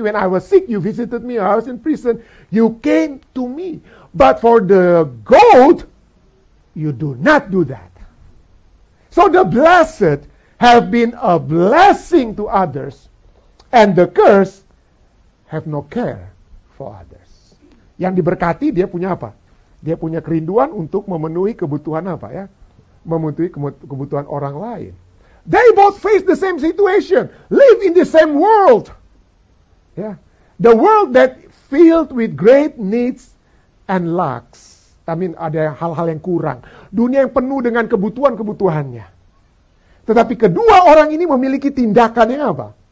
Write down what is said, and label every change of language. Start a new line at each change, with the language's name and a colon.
English: When I was sick, you visited me. When I was in prison, you came to me. But for the goat, you do not do that. So the blessed have been a blessing to others, and the cursed have no care for others.
Indonesian: Yang diberkati dia punya apa? Dia punya kerinduan untuk memenuhi kebutuhan apa ya? Memenuhi kebutuhan orang lain.
English: They both face the same situation, live in the same world. Yeah. The world that filled with great needs and lacks. I mean,
Indonesian: ada hal-hal yang kurang. Dunia yang penuh dengan kebutuhan-kebutuhannya. Tetapi kedua orang ini memiliki tindakan yang apa?